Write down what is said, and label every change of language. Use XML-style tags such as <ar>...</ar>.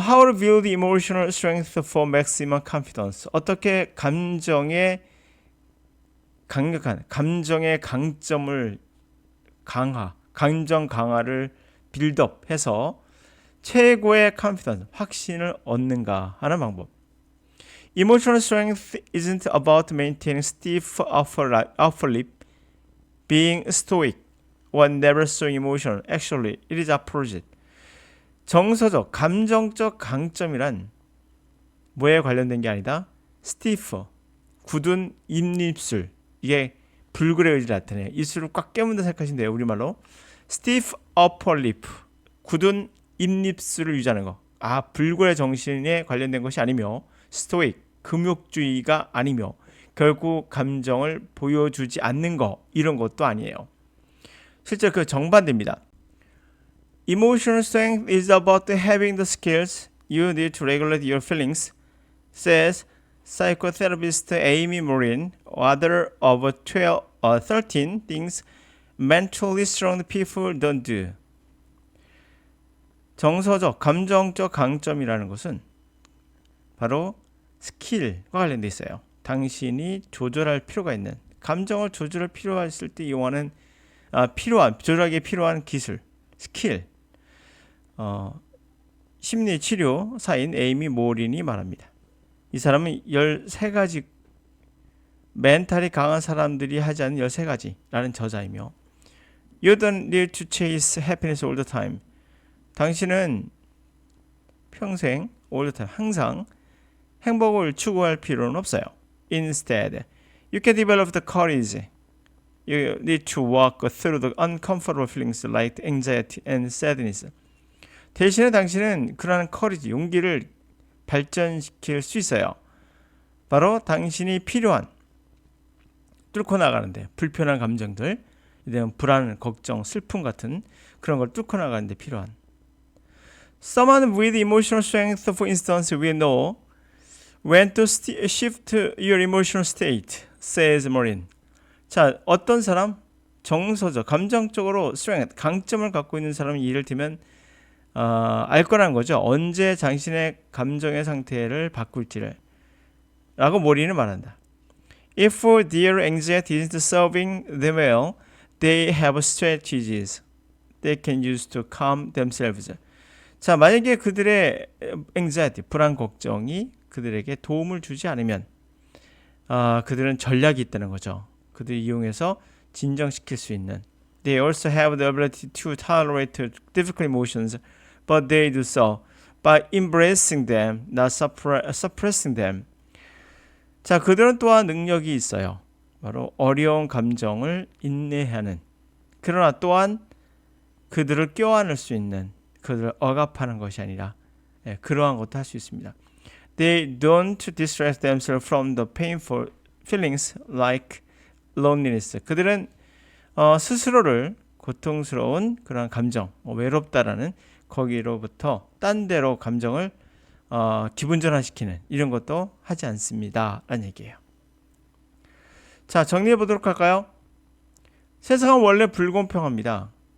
<en>How to build emotional strength for maximum confidence.</en> <ko>어떻게 감정의 강력한 감정의 강점을 감정 강화를 빌드업해서 최고의 confidence, 확신을 얻는가 하는 방법.</ko> <en>Emotional strength isn't about maintaining stiff upper lip, being stoic, or never so emotional. Actually, it is opposite.</en> <ko>정서적, 감정적 강점이란 뭐에 관련된 게 아니다. stiff, 굳은 입입술. 이게 불굴의 의지를 나타내요. 입술을 꽉 깨문다 생각하시면 돼요. 우리말로.</ko> <en>stiff upper lip,</en> <ko>굳은 입입술을 유지하는 거. 불굴의 정신에 관련된 것이 아니며, stoic, 금욕주의가 아니며, 결국 감정을 보여주지 않는 거, 이런 것도 아니에요. 실제 그 정반대입니다.</ko> <en>Emotional strength is about having the skills you need to regulate your feelings, says psychotherapist Amy Morin, author of 13 things mentally strong people don't do.</en> <ko>정서적, 감정적 강점이라는 것은 바로 스킬과 관련돼 있어요. 당신이 조절할 필요가 있는, 감정을 조절할 필요가 있을 때 이용하는 조절하기에 필요한 기술, 스킬. 심리치료사인 에이미 모린이 말합니다. 이 사람은 13가지, 멘탈이 강한 사람들이 하지 않는 13가지라는 저자이며,</ko> <en>You don't need to chase happiness all the time.</en> <ko>당신은 평생</ko> <en>all the time,</en> <ko>항상 행복을 추구할 필요는 없어요.</ko> <en>Instead, you can develop the courage. You need to walk through the uncomfortable feelings like anxiety and sadness.</en> <ko>대신에 당신은 그러한 courage, 용기를 발전시킬 수 있어요. 바로 당신이 필요한, 뚫고 나가는데 불편한 감정들, 불안, 걱정, 슬픔 같은 그런 걸 뚫고 나가는데 필요한.</ko> <en>Someone with emotional strength, for instance, will know when to shift your emotional state, says Maureen.</en> <ko>자, 어떤 사람? 정서적, 감정적으로 strength, 강점을 갖고 있는 사람이 이를테면 알 거라는 거죠. 언제 당신의 감정의 상태를 바꿀지를 라고 모리는 말한다.</ko> <en>If their anxiety isn't serving them well, they have strategies they can use to calm themselves.</en> <ko>자, 만약에 그들의 anxiety, 불안, 걱정이 그들에게 도움을 주지 않으면 그들은 전략이 있다는 거죠. 그들이 이용해서 진정시킬 수 있는.</ko> <en>They also have the ability to tolerate difficult emotions, but they do so by embracing them, not suppressing them.</en> <ko>자, 그들은 또한 능력이 있어요. 바로 어려운 감정을 인내하는. 그러나 또한 그들을 껴안을 수 있는, 그들을 억압하는 것이 아니라 그러한 것도 할 수 있습니다.</ko> <en>They don't distract themselves from the painful feelings like loneliness.</en> <ko>그들은 스스로를 고통스러운 그런 감정, 외롭다라는 거기로부터 딴 데로 감정을 기분 전환시키는 이런 것도 하지 않습니다. 라는 얘기예요. 자, 정리해 보도록 할까요? 세상은 원래 불공평합니다.</ko>